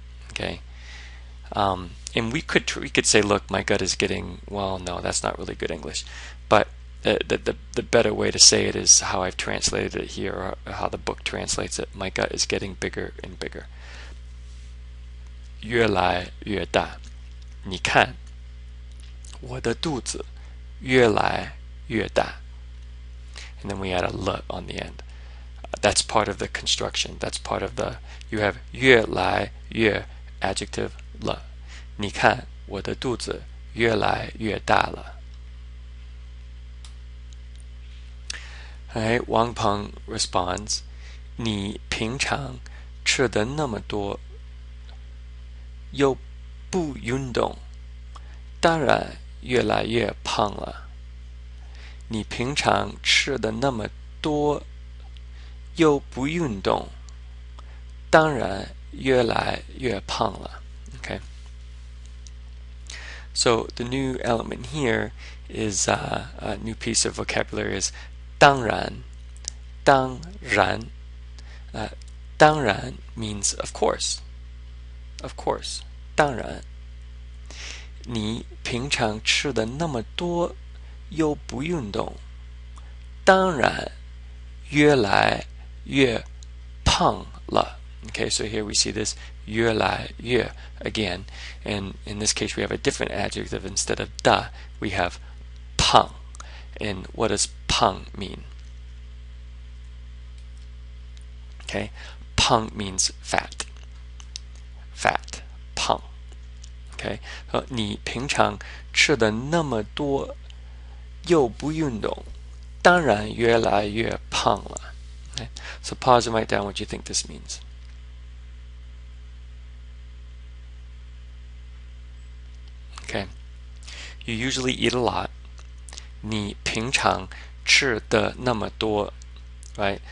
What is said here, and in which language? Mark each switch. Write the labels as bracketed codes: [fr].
[en] Okay, and we could say, look, my gut is getting, well, no, that's not really good English, but the better way to say it is how I've translated it here, or how the book translates it. My gut is getting bigger and bigger. [zh] 越来越大. 你看我的肚子越来越大. [en] And then we add a le on the end. That's part of the construction. That's part of the, you have 越来越 adjective 了. [zh] 你看我的肚子越来越大了. [en] Alright, Wang Peng responds, [zh] 你平常吃的那么多又不运动，当然越来越胖了. 你平常吃的那么多又不运动，当然越来越胖了. [en] Okay. So the new element here is a new piece of vocabulary is 当然. [zh] 当然. [en] 当然 means of course. Of course. 当然. [zh] 你平常吃的那么多又不运动，当然越来越胖了. [en] Okay, so here we see this 越来越 again, and in this case we have a different adjective. Instead of da, we have 胖.And what does 胖 mean? Okay, 胖 means fat. Fat, 胖. Okay, so [zh] 你平常吃的那么多又不运动，当然越来越胖了. [en] Okay, so pause and write down what you think this means. Okay, you usually eat a lot. [zh] 你平常吃的那么多, right?